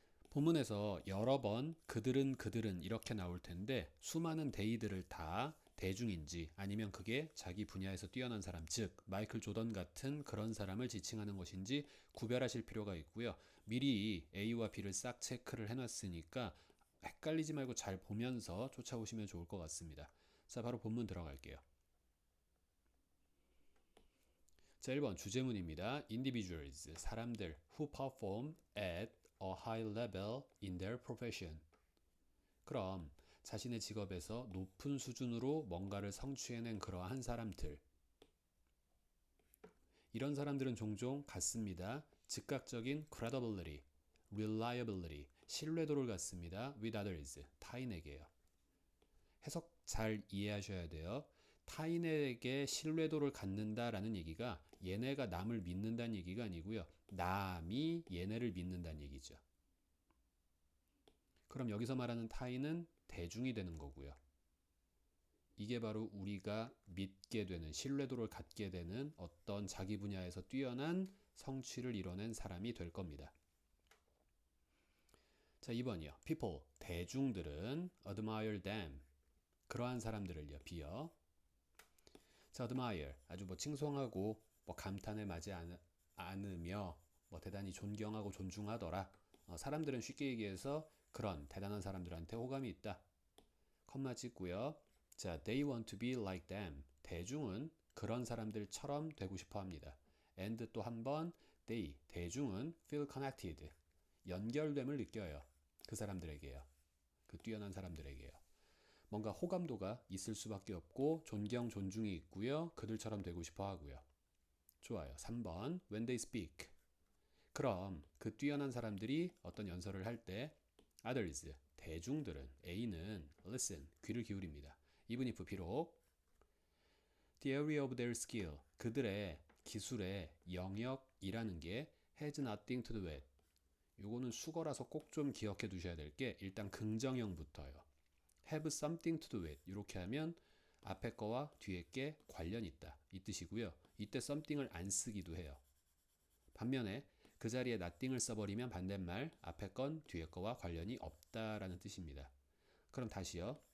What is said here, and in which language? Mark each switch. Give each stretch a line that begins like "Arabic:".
Korean: 본문에서 여러 번 그들은 이렇게 나올 텐데 수많은 데이들을 다 대중인지 아니면 그게 자기 분야에서 뛰어난 사람, 즉 마이클 조던 같은 그런 사람을 지칭하는 것인지 구별하실 필요가 있고요. 미리 A와 B를 싹 체크를 해놨으니까 헷갈리지 말고 잘 보면서 쫓아오시면 좋을 것 같습니다. 자, 바로 본문 들어갈게요. 자, 1번 주제문입니다.
English: Individuals,
Korean: 사람들
English: who perform at a high level in their profession.
Korean: 그럼 자신의 직업에서 높은 수준으로 뭔가를 성취해낸 그러한 사람들. 이런 사람들은 종종 갖습니다. 즉각적인 credibility, reliability, 신뢰도를 갖습니다.
English: with others,
Korean: 타인에게요. 해석 잘 이해하셔야 돼요. 타인에게 신뢰도를 갖는다라는 얘기가 얘네가 남을 믿는다는 얘기가 아니고요. 남이 얘네를 믿는다는 얘기죠. 그럼 여기서 말하는 타인은 대중이 되는 거고요. 이게 바로 우리가 믿게 되는 신뢰도를 갖게 되는 어떤 자기 분야에서 뛰어난 성취를 이뤄낸 사람이 될 겁니다. 자, 2번이요.
English: People,
Korean: 대중들은
English: admire them.
Korean: 그러한 사람들을요. B요. 자, admire, 아주 뭐 칭송하고 뭐 감탄에 맞지 않으며 뭐 대단히 존경하고 존중하더라. 사람들은 쉽게 얘기해서 그런 대단한 사람들한테 호감이 있다. 컴마 찍고요.
English: 자, they want to be like them.
Korean: 대중은 그런 사람들처럼 되고 싶어 합니다. and 또 한 번 they, 대중은
English: feel connected.
Korean: 연결됨을 느껴요. 그 사람들에게요. 그 뛰어난 사람들에게요. 뭔가 호감도가 있을 수밖에 없고 존경, 존중이 있고요. 그들처럼 되고 싶어 하고요. 좋아요. 3번
English: when they speak.
Korean: 그럼 그 뛰어난 사람들이 어떤 연설을 할 때 others, 대중들은 A는 listen, 귀를 기울입니다.
English: even if
Korean: 비록
English: the area of their skill,
Korean: 그들의 기술의 영역이라는 게
English: has nothing to do with.
Korean: 요거는 수거라서 꼭 좀 기억해 두셔야 될 게 일단 긍정형부터요.
English: have something to do with
Korean: 이렇게 하면 앞에 거와 뒤에 게 관련이 있다 이 뜻이고요. 이때 something을 안 쓰기도 해요. 반면에 그 자리에 nothing을 써버리면 반대말 앞에 건 뒤에 거와 관련이 없다라는 뜻입니다. 그럼 다시요.